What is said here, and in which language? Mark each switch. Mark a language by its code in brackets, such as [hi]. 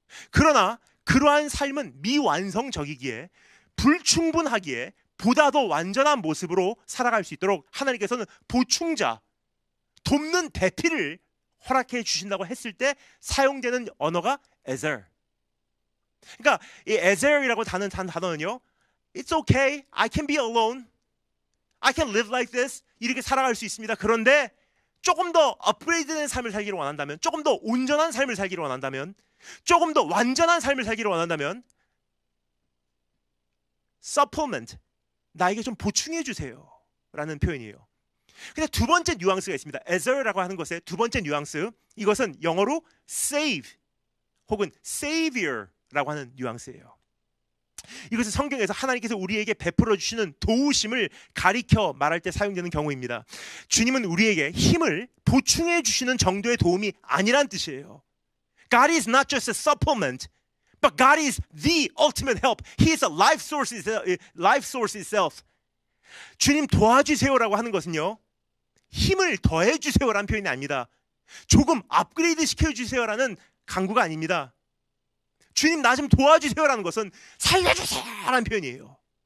[ko] 그러나 그러한 삶은 미완성적이기에 불충분하기에 보다 더 완전한 모습으로 살아갈 수 있도록 하나님께서는 보충자, 돕는 대피를 허락해 주신다고 했을 때 사용되는 언어가 ezer. 그러니까 이 ezer이라고 하는 단어는요, [en] It's okay, I can be alone, I can live like this, [ko] 이렇게 살아갈 수 있습니다. 그런데 조금 더 업그레이드된 삶을 살기를 원한다면, 조금 더 온전한 삶을 살기를 원한다면, 조금 더 완전한 삶을 살기를 원한다면 supplement, 나에게 좀 보충해 주세요 라는 표현이에요. 근데 두 번째 뉘앙스가 있습니다. ezer라고 하는 것의 두 번째 뉘앙스, 이것은 영어로 save 혹은 savior라고 하는 뉘앙스예요. 이것은 성경에서 하나님께서 우리에게 베풀어 주시는 도우심을 가리켜 말할 때 사용되는 경우입니다. 주님은 우리에게 힘을 보충해 주시는 정도의 도움이 아니란 뜻이에요. [en] God is not just a supplement, but God is the ultimate help. He is a life source itself. [ko] 주님 도와주세요라고 하는 것은요, 힘을 더해 주세요라는 표현이 아닙니다. 조금 업그레이드 시켜주세요라는 강구가 아닙니다. 주님 나 좀 도와주세요라는 것은 살려주세요라는 표현이에요.